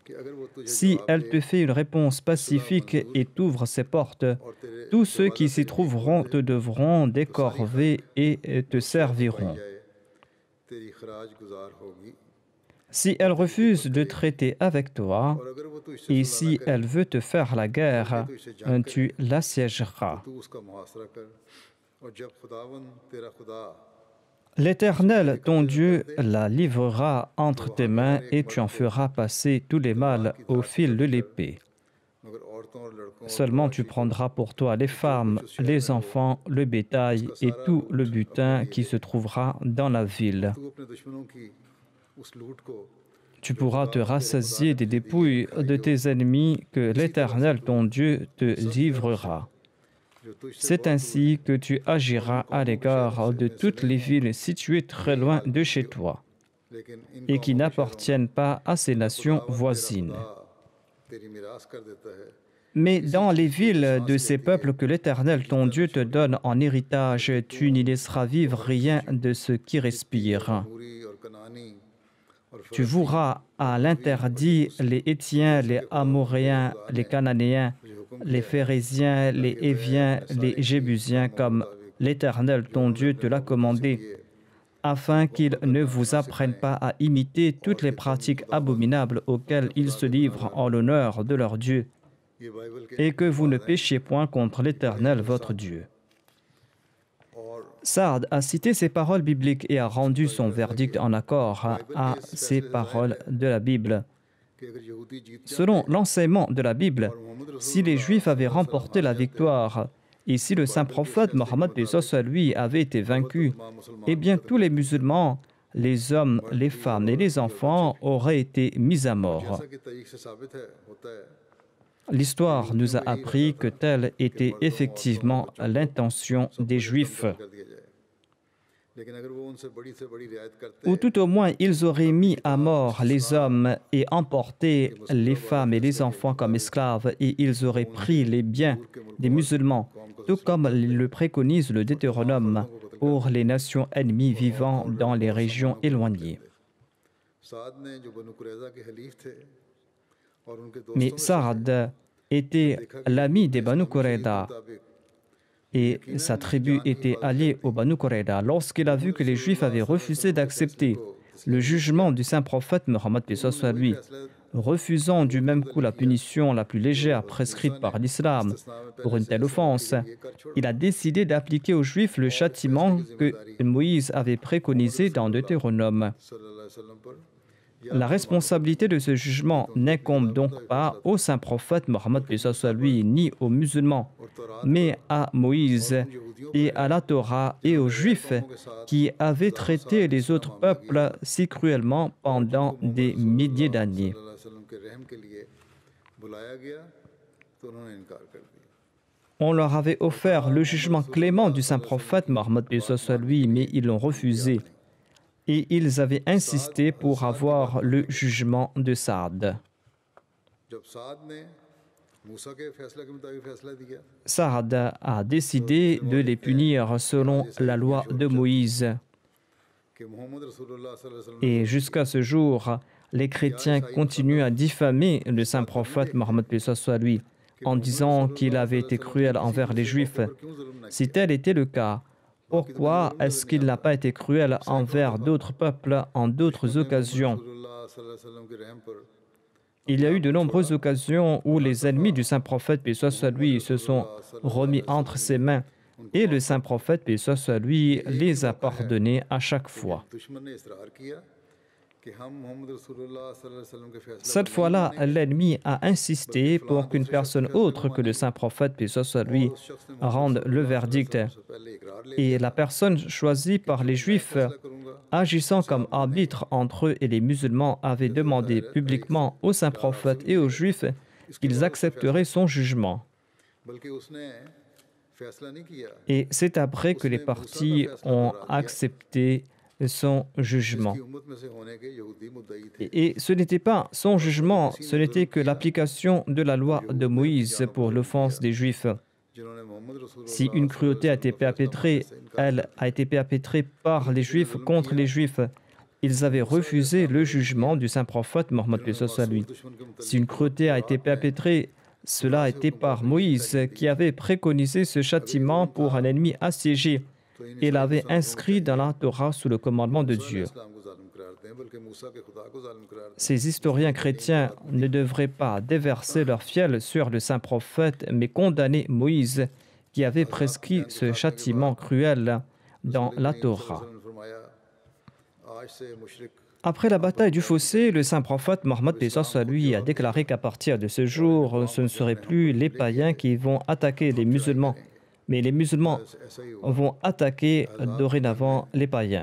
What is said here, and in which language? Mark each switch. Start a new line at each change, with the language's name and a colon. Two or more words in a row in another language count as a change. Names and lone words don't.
French: Si elle te fait une réponse pacifique et t'ouvre ses portes, tous ceux qui s'y trouveront te devront des corvées et te serviront. Si elle refuse de traiter avec toi,
Urdu: اور اگر وہ تو اس سے
French: et
Urdu: صلح نہ
French: si
Urdu: करे
French: elle veut te faire la guerre,
Urdu: تو اس سے جنگ کرے
French: tu l'assiégeras.
Urdu: تو اس کا محاصرہ کر اور جب خداون تیرا خدا
French: L'Éternel, ton Dieu, la livrera entre tes mains et tu en feras passer tous les mâles au fil de l'épée.
Urdu: مگر عورتوں اور لڑکوں اور
French: Seulement tu
Urdu: مویشی کو
French: prendras pour toi les femmes, les enfants, le bétail et tout le butin qui se trouvera dans la ville.
Urdu: تو اپنے دشمنوں کی اس لوٹ کو
French: Tu pourras te rassasier des dépouilles de tes ennemis que l'Éternel, ton Dieu, te livrera.
Urdu: جو تجھ سے
French: C'est ainsi que tu agiras à l'égard de toutes les villes situées très loin de chez toi
Urdu: لیکن ان
French: et qui
Urdu: قوموں کے
French: n'appartiennent pas à ces nations voisines.
Urdu: خدا تیری میراث کر دیتا ہے
French: Mais dans les villes de ces peuples que l'Éternel, ton Dieu, te donne en héritage, tu n'y laisseras vivre rien de ce qui respire.
Urdu: موری اور کنعانی اور
French: Tu voueras à l'interdit les Hétiens, les Amoréens, les Cananéens, les Phérésiens, les Héviens, les Jébusiens, comme l'Éternel, ton Dieu, te l'a commandé, afin qu'ils ne vous apprennent pas à imiter toutes les pratiques abominables auxquelles ils se livrent en l'honneur de leur Dieu,
Urdu: یہ بائبل کے
French: et que vous ne péchiez point contre l'Éternel, votre Dieu.
Urdu: और
French: Sard a cité ces paroles bibliques et a rendu son verdict en accord à ces paroles de la Bible.
Urdu: کہ اگر یہودی جیت
French: Selon l'enseignement de la Bible, si les Juifs avaient remporté la victoire et si le saint prophète Mohammed lui avait été vaincu, eh bien tous les musulmans, les hommes, les femmes et les enfants auraient été mis à mort.
Urdu: جیسا کہ تاریخ سے ثابت ہے ہوتا ہے
French: L'histoire nous a appris que telle était effectivement l'intention des Juifs,
Urdu: کر دیا جائے لیکن اگر وہ ان سے بڑی رعایت کرتے
French: ou tout au moins ils auraient mis à mort les hommes et emporté les femmes et les enfants comme esclaves, et ils auraient pris les biens des musulmans, tout comme le préconise le Deutéronome, pour les nations ennemies vivant dans les régions éloignées.
Urdu: سعد نے جو بنو قریظہ کے حلیف تھے اور ان کے
French: Mais
Urdu: दोस्तों
French: Sa'ad était l'ami des Banu Qurayza
Urdu: मुताबिक
French: et sa tribu était alliée aux Banu Qurayza. Lorsqu'il a vu que les Juifs avaient refusé d'accepter le jugement du saint prophète Mohammed soit lui, refusant du même coup la punition la plus légère prescrite par l'islam pour une telle offense, il a décidé d'appliquer aux Juifs le châtiment que Moïse avait préconisé dans Deutéronome.
Arabic: صلى الله عليه وسلم पर
French: La responsabilité de ce jugement n'incombe donc pas au saint prophète Mohammed soit lui, ni aux musulmans, mais à Moïse et à la Torah et aux Juifs qui avaient traité les autres peuples si cruellement pendant des milliers d'années.
Arabic: صلى الله عليه وسلم
Urdu: کے رحم کے لیے بلایا گیا تو انہوں نے انکار کر دیا
French: On leur avait offert le jugement clément du saint prophète Mohammed soit lui, mais ils l'ont refusé. Et ils avaient insisté pour avoir le jugement de Saad.
Urdu: جب سعد نے موسیٰ کے فیصلے کے مطابق فیصلہ دیا
French: Saad a décidé de les punir selon la loi de Moïse.
Urdu: کہ محمد
Arabic: رسول الله صلى الله عليه وسلم
French: Et jusqu'à ce jour, les chrétiens continuent à diffamer le saint prophète Mohammed soit lui, en disant qu'il avait été cruel envers les Juifs.
Urdu: کیوں ظلم نہ
French: Si tel était le cas, pourquoi est-ce qu'il n'a pas été cruel envers d'autres peuples en d'autres occasions?
Arabic: رسول الله صلى الله عليه وسلم
Urdu: کے رحم پر
French: Il y a eu de nombreuses occasions où les ennemis du saint prophète, paix soit lui, se sont remis entre ses mains, et le saint prophète, paix soit lui, les a pardonnés à chaque fois.
Urdu: دشمن نے اصرار کیا کہ ہم محمد
Arabic: رسول الله صلى الله عليه وسلم
Urdu: کے فیصلے
French: Cette fois-là, l'ennemi a insisté pour qu'une personne autre que le saint prophète, paix soit lui, rende le verdict.
Urdu: سے پہلے اقرار لے
French: Et la personne choisie par les Juifs,
Urdu: करूंगा
French: agissant comme arbitre entre eux et les musulmans, avait demandé publiquement au saint prophète et aux Juifs qu'ils accepteraient son jugement.
Urdu: بلکہ اس نے فیصلہ نہیں کیا
French: Et c'est après que les partis ont accepté son jugement.
Urdu: کہ امت میں سے ہونے کے یہودی مدعی تھے
French: Et ce n'était pas son jugement, ce n'était que l'application de la loi de Moïse pour l'offense des Juifs.
Urdu: جنہوں نے محمد رسول اللہ
French: Si une cruauté a été perpétrée, elle a été perpétrée par les Juifs contre les Juifs. Ils avaient refusé le jugement du saint prophète Mohammed soit lui.
Urdu: دشمن کے متعلق
French: Si une cruauté a été perpétrée, cela a été par Moïse qui avait préconisé ce châtiment pour un ennemi assiégé et l'avait inscrit dans la Torah sous le commandement de Dieu.
Urdu: اسلام کو ظالم قرار دیں
French: Ces historiens chrétiens ne devraient pas déverser leur fiel sur le saint prophète, mais condamner Moïse, qui avait prescrit ce châtiment cruel dans la Torah. Après la bataille du fossé, le saint prophète Mohammed lui a déclaré qu'à partir de ce jour, ce ne seraient plus les païens qui vont attaquer les musulmans, mais les musulmans vont attaquer dorénavant les païens.